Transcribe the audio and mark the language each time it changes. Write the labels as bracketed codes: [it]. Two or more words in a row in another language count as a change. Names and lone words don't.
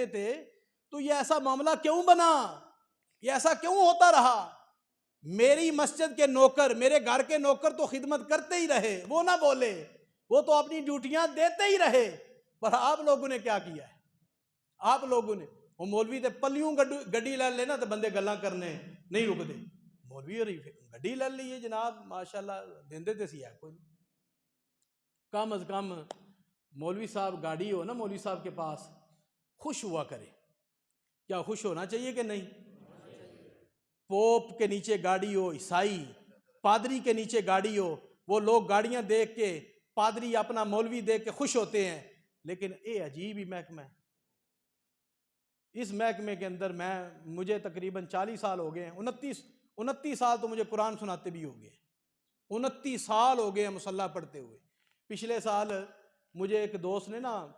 [ur] تھے تو یہ ایسا معاملہ کیوں بنا یہ ایسا کیوں ہوتا رہا میری مسجد کے نوکر میرے گھر کے نوکر تو خدمت کرتے ہی رہے وہ نہ بولے وہ تو اپنی ڈیوٹیاں دیتے ہی رہے پر آپ لوگوں نے کیا کیا ہے آپ لوگوں نے وہ [pa] مولوی تے پلیوں گڈی لے لینا [ur] تو بندے گلاں کرنے نہیں رکتے مولوی اور گڈی لے لیے جناب ماشاءاللہ [pa] دیندے تے سی [ur] ہے کوئی کم از کم مولوی صاحب گاڑی ہو نا مولوی صاحب کے پاس خوش ہوا کرے کیا خوش ہونا چاہیے کہ نہیں پوپ کے نیچے گاڑی ہو عیسائی پادری کے نیچے گاڑی ہو وہ لوگ گاڑیاں دیکھ کے پادری اپنا مولوی دیکھ کے خوش ہوتے ہیں لیکن یہ عجیب ہی محکمہ ہے اس محکمے کے اندر مجھے تقریباً 40 سال ہو گئے ہیں 29 سال تو مجھے قرآن سناتے بھی ہو گئے 29 سال ہو گئے ہیں مصلی پڑھتے ہوئے پچھلے سال مجھے ایک دوست نے نا